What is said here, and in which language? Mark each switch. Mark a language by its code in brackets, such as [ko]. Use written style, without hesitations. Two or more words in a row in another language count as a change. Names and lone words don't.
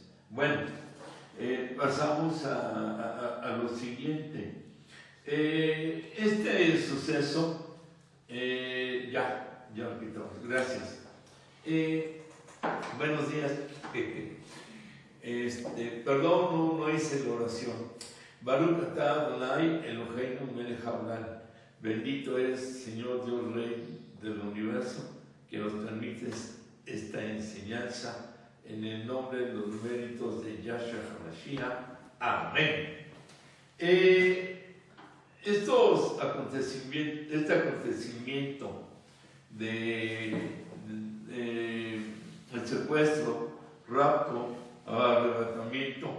[es] Bueno, pasamos a lo siguiente. Este suceso, ya lo quitamos, gracias. Buenos días. Perdón, no hice la oración. [he] ברוך אתה ה' אלהינו מלך העולם. [es] Bendito eres, Señor Dios Rey del universo, que nos permites esta enseñanza en el nombre de los méritos de Yahshua HaMashiach. Amén. Este acontecimiento del secuestro rapto, arrebatamiento.